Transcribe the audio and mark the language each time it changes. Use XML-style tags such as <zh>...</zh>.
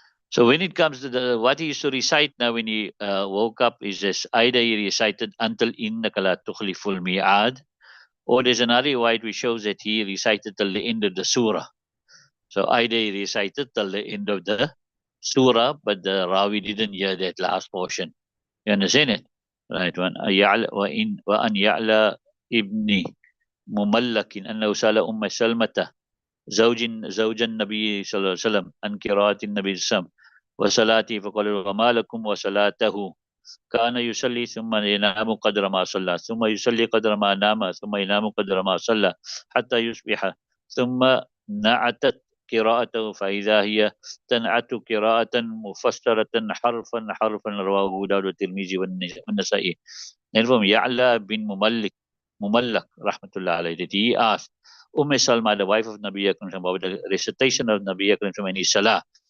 <en>So when it comes to what he used to recite now when he woke up is this, either he recited until</en> <ar>innaka la tukhliful mi'ad,</ar> <en>or there's another riwayat which shows that he recited till the end of the surah. So either he recited till the end of the surah, but the Rawi didn't hear that last portion. You understand it? Right.</en> <ar>وَأَنْ يَعْلَى ibni مملك أنه سأل أم سلمة زوج النبي صلى الله عليه وسلم عن قراءة النبي صلى الله عليه وسلم وصلاته فقال وما لكم وصلاته كان يصلي ثم ينام قدر ما صلى ثم يصلي قدر ما نام ثم ينام قدر ما صلى حتى يصبح ثم نعتت قراءته فإذا هي تنعت قراءة مفسرة حرفا رواه أبو داود والترمذي والنسائي.</ar> <en>And from Ya'la bin Mumallak, rahmatullah alayhi, that he asked Salma, the wife of Nabi Akram, about the recitation of Nabi Akram in his salah.</en>